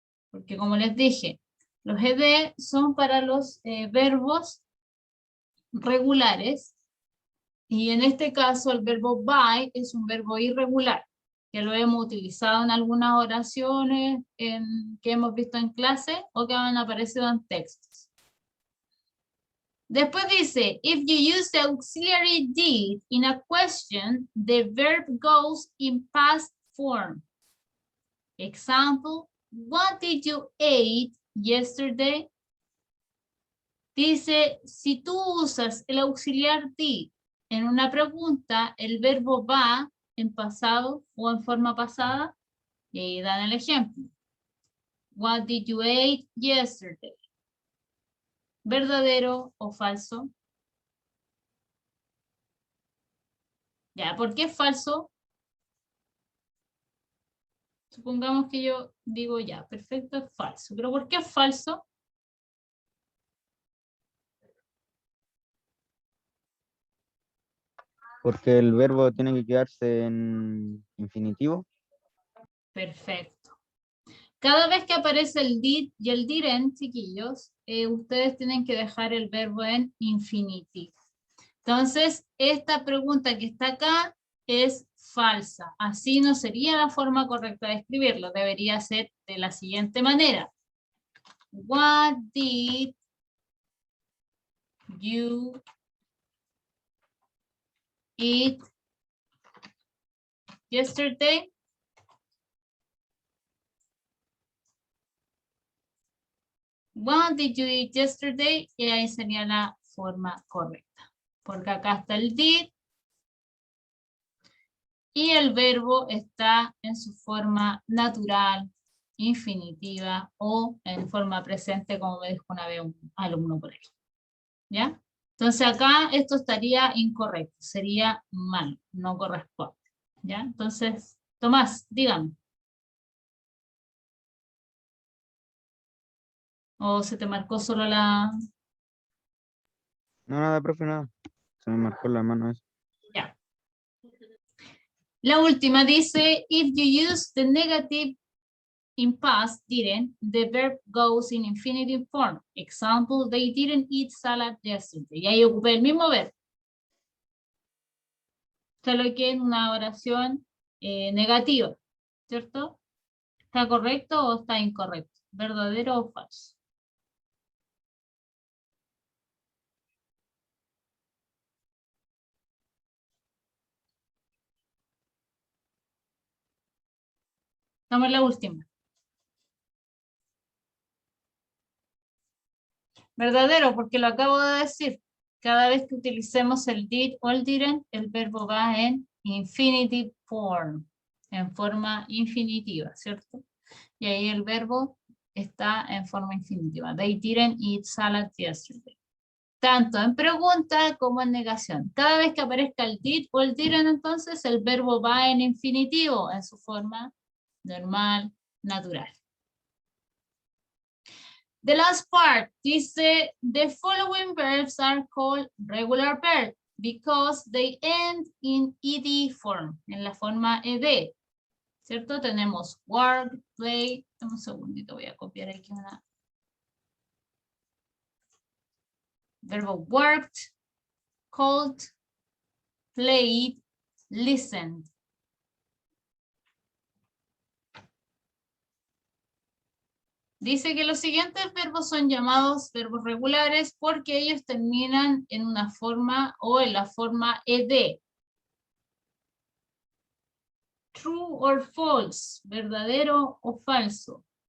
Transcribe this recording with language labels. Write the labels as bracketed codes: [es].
[es] Porque como les dije, los ed son para los verbos regulares, y en este caso el verbo by es un verbo irregular, que lo hemos utilizado en algunas oraciones que hemos visto en clase o que han aparecido en textos. Después dice, [en] if you use the auxiliary did in a question, the verb goes in past form. Example, what did you eat yesterday? [es] Dice, si tú usas el auxiliar did en una pregunta, el verbo va en pasado o en forma pasada, y ahí dan el ejemplo. [en] What did you eat yesterday? [es] ¿Verdadero o falso? Ya, ¿por qué es falso? Supongamos que yo digo ya, perfecto, es falso. ¿Pero por qué es falso? Porque el verbo tiene que quedarse en infinitivo. Perfecto. Cada vez que aparece el did y el didn't, chiquillos, ustedes tienen que dejar el verbo en infinitivo. Entonces, esta pregunta que está acá es falsa. Así no sería la forma correcta de escribirlo. Debería ser de la siguiente manera. [en] What did you eat yesterday? What did you eat yesterday? [es] Y ahí sería la forma correcta. Porque acá está el did. Y el verbo está en su forma natural, infinitiva o en forma presente, como me dijo una vez un alumno por ahí. ¿Ya? Entonces acá esto estaría incorrecto, sería mal, no corresponde. ¿Ya? Entonces, Tomás, dígame. ¿O se te marcó solo la...? No, nada, profe, nada. Se me marcó la mano eso. Ya. La última dice, [en] if you use the negative in past didn't, the verb goes in infinitive form. Example, they didn't eat salad yesterday. [es] Y ahí ocupé el mismo verbo. Solo que en una oración negativa, ¿cierto? ¿Está correcto o está incorrecto? ¿Verdadero o falso? Estamos en la última. Verdadero, porque lo acabo de decir. Cada vez que utilicemos el did o el didn't, el verbo va en [en] infinitive form, [es] en forma infinitiva, ¿cierto? Y ahí el verbo está en forma infinitiva. [en] They didn't eat salad yesterday. [es] Tanto en pregunta como en negación. Cada vez que aparezca el did o el didn't, entonces el verbo va en infinitivo, en su forma normal, natural. [en] The last part [es] dice, [en] the following verbs are called regular verbs because they end in ed form, [es] en la forma ed. ¿Cierto? Tenemos work, play. Un segundito, voy a copiar aquí una. [en] Verbo worked, called, played, listened. [es] Dice que los siguientes verbos son llamados verbos regulares porque ellos terminan en una forma o en la forma ed. [en] True or false, [es] verdadero o falso.